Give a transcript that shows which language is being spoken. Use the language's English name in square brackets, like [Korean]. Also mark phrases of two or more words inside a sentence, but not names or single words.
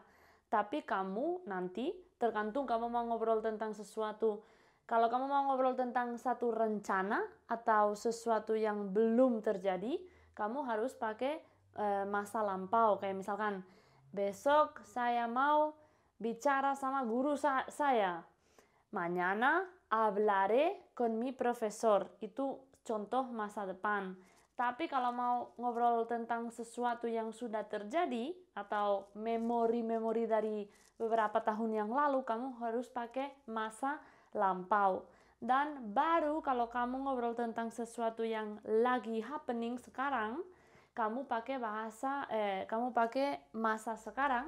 [Indonesian] Tapi kamu nanti, tergantung kamu mau ngobrol tentang sesuatu. Kalau kamu mau ngobrol tentang satu rencana atau sesuatu yang belum terjadi, kamu harus pakai masa lampau. Kayak misalkan, besok saya mau bicara sama guru saya. [Spanish] Mañana hablaré con mi profesor. [Indonesian] Itu contoh masa depan. Tapi kalau mau ngobrol tentang sesuatu yang sudah terjadi atau memori-memori dari beberapa tahun yang lalu, kamu harus pakai masa lampau. Dan baru kalau kamu ngobrol tentang sesuatu yang lagi happening sekarang, kamu pakai masa sekarang.